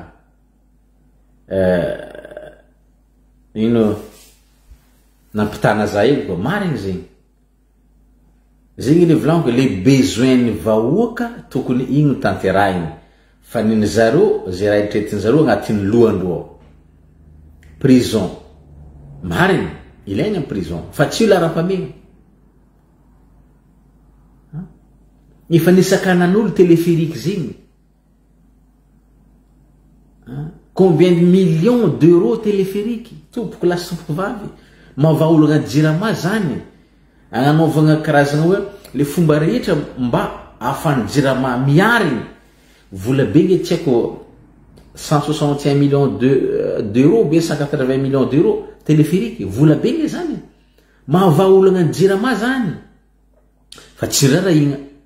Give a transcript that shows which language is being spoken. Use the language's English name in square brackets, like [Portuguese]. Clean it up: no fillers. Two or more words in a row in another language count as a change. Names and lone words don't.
[Malagasy] ino nampitana za io koa marigny zegny le volaniko le besoin ny vahoaka tokony igny tanterahiny fa niny zareo zay raha itretiny zareo agnatin'ny lohandro ao prison marigny ilaigna ny prison fa tsy io lara-pamegna efa nisakanan'olo téléphérique zegny [French] combien de millions d'euros [Malagasy] téléphérique tompoko lasy tompoko vavy mava olo agnaty jirama zany agnanaovagna karazagna hoe le fomba rehetra mba ahafan'ny jirama miarigny vola be nge tsy haiko 161 [French] millions d'euros [Malagasy] be 180 [French] millions d'euros [Malagasy] téléphérique vola be nge zany mava olo agnaty jirama zany fa tsy rarahigna